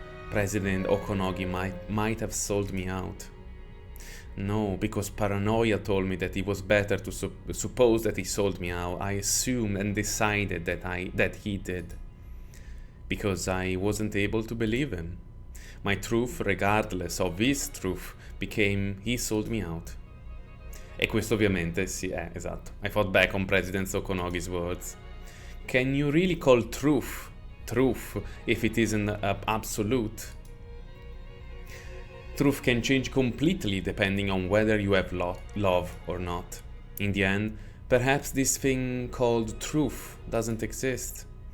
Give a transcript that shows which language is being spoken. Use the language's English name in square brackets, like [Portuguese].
[English] President Okonogi might have sold me out. No, because paranoia told me that it was better to suppose that he sold me out. I assumed and decided that he did. Because I wasn't able to believe him. My truth, regardless of his truth, became he sold me out. [Italian] E questo ovviamente sì, esatto. [English] I fought back on President Okonogi's words. Can you really call truth if it isn't absolute? Truth can change completely depending on whether you have love or not. In the end, perhaps this thing called truth doesn't exist.